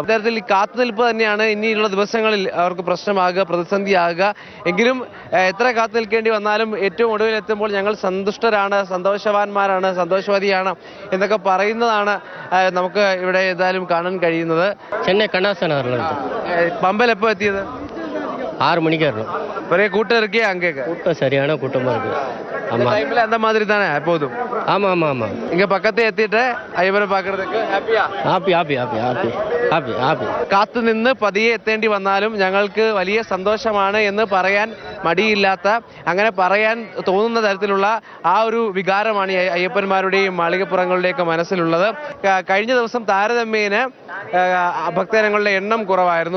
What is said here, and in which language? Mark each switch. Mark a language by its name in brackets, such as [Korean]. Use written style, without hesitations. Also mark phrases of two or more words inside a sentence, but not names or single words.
[Malayalam] അത്തരത്തിൽ ഈ കാത്തുനിൽപ്പ് തന്നെയാണ് ഇനിയുള്ള ദിവസങ്ങളിൽ അവർക്ക് പ്രശ്നമാകുക, പ്രതിസന്ധിയാകുക. എങ്കിലും എത്ര കാത്തു നിൽക്കേണ്ടി വന്നാലും ഏറ്റവും ഒടുവിൽ എത്തുമ്പോൾ ഞങ്ങൾ സന്തുഷ്ടരാണ്, സന്തോഷവാന്മാരാണ്, സന്തോഷവതിയാണ് എന്നൊക്കെ പറയുന്നതാണ് നമുക്ക് ഇവിടെ ഏതായാലും കാണാൻ കഴിയുന്നത്. ചെന്നൈ കണ്ണാസന പമ്പൽ എപ്പോ എത്തിയത്? [Tamil] 6 மணிக்கு வரணும். ஒரே கூட்டம் இருக்கே அங்கே? கூட்டம் சரியான கூட்டமா இருக்கு. ஆமா, டைம்ல அந்த மாதிரி தானே எப்போதும்? ஆமா ஆமா ஆமா. இங்க பக்கத்தே எத்திட்டு ஐயப்பനെ பார்க்கிறதுக்கு ഹാപ്പിയാ? [Malayalam] ഹാപ്പി. കാത്തു നിന്ന് പതിയെ എത്തേണ്ടി വന്നാലും ഞങ്ങൾക്ക് വലിയ സന്തോഷമാണ് എന്ന് പറയാൻ മടിയില്ലാത്ത, അങ്ങനെ പറയാൻ തോന്നുന്ന തരത്തിലുള്ള ആ ഒരു വികാരമാണ് അയ്യപ്പന്മാരുടെയും മാളികപ്പുറങ്ങളുടെയൊക്കെ മനസ്സിലുള്ളത്. കഴിഞ്ഞ ദിവസം താരതമ്യേന ഭക്തജനങ്ങളുടെ എണ്ണം കുറവായിരുന്നു.